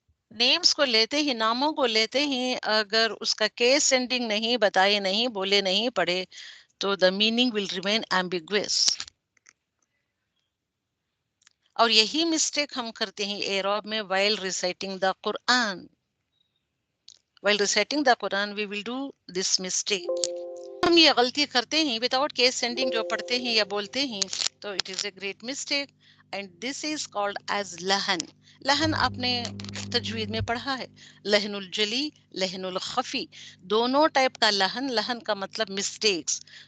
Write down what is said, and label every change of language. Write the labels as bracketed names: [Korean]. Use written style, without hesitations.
[Urdu] Names کو لیتے ہی, ناموں کو لیتے ہی اگر اس کا کیس اینڈنگ نہیں بتائے, نہیں بولے, نہیں پڑھے, تو [English] the meaning will remain ambiguous. [Urdu] اور یہی مسٹیک ہم کرتے ہیں اعراب میں [English] while reciting the Quran. While reciting the Quran we will do this mistake. [Urdu] ہم یہ غلطی کرتے ہیں وداؤٹ کیس سینڈنگ جو پڑھتے ہیں یا بولتے ہیں, تو [English] it is a great mistake and this is called as [Urdu] لہن. لہن آپ نے تجوید میں پڑھا ہے, لہن الجلی, لہن الخفی, دونوں ٹائپ کا لہن. لہن کا مطلب مسٹیکس.